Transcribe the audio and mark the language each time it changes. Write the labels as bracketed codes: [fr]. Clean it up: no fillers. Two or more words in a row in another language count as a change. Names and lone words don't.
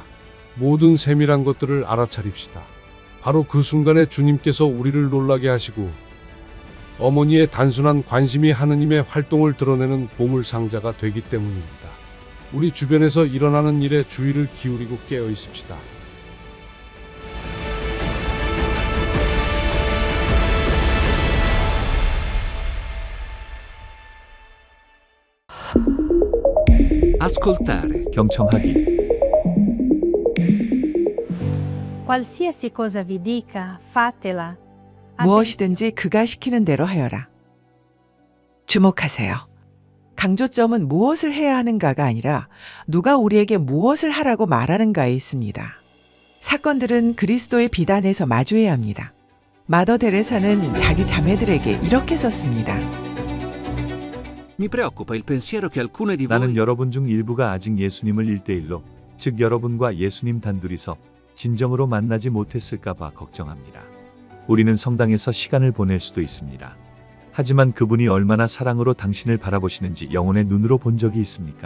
[ko] 모든 세밀한 것들을 알아차립시다. 바로 그 순간에 주님께서 우리를 놀라게 하시고 어머니의 단순한 관심이 하느님의 활동을 드러내는 보물상자가 되기 때문입니다. 우리 주변에서 일어나는 일에 주의를 기울이고 깨어 있읍시다. [it] Ascoltare. [ko] 경청하기 [it] Qualsiasi cosa vi dica, fatela. [ko] 무엇이든지 그가 시키는 대로 하여라. 주목하세요. 강조점은 무엇을 해야 하는가가 아니라 누가 우리에게 무엇을 하라고 말하는가에 있습니다. 사건들은 그리스도의 비단에서 마주해야 합니다. 마더 데레사는 자기 자매들에게 이렇게 썼습니다. [it] Mi preoccupa il pensiero che alcune di [ko] 나는 [it] voi [ko] 여러분 중 일부가 아직 예수님을 1대1로 즉 여러분과 예수님 단둘이서 진정으로 만나지 못했을까 봐 걱정합니다. 우리는 성당에서 시간을 보낼 수도 있습니다. 하지만 그분이 얼마나 사랑으로 당신을 바라보시는지 영혼의 눈으로 본 적이 있습니까?